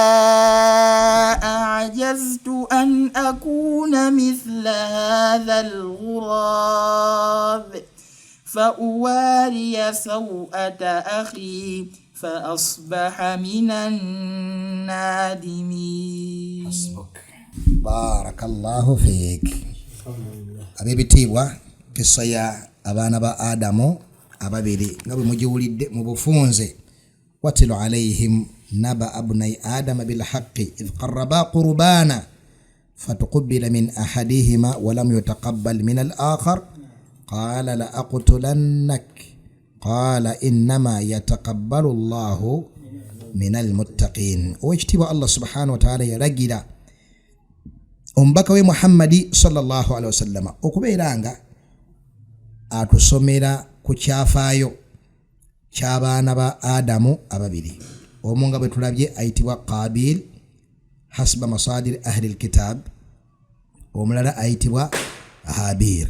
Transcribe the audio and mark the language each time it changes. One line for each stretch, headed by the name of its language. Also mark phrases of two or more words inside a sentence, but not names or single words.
Arabic: أعجزت أن أكون مثل هذا الغراب فأواري سوءة أخي فأصبح من النادمين. بارك الله فيك.
Ganda: abebitibwa kisa ya abaana ba Adamu ababiri nga bwe mugiwulidde mu bufunze.
Arabic: واتل عليهم نبأ ابني آدم بالحق إذ قربا قربانا فتقبل من أحدهما ولم يتقبل من الآخر قال لأقتلنك قال إنما يتقبل الله من المتقين. واجتبى الله سبحانه وتعالى يرجل
Ganda: omubaka Muhammad
Arabic: صلى الله عليه وسلم
Ganda: okubeeranga atusomera ku kyafaayo ky'abaana ba Adamu ababiri. Omu nga bwe tulabye ayitibwa Qabil
Arabic: حسب مصادر أهل الكتاب,
Ganda: omulala ayitibwa Habil.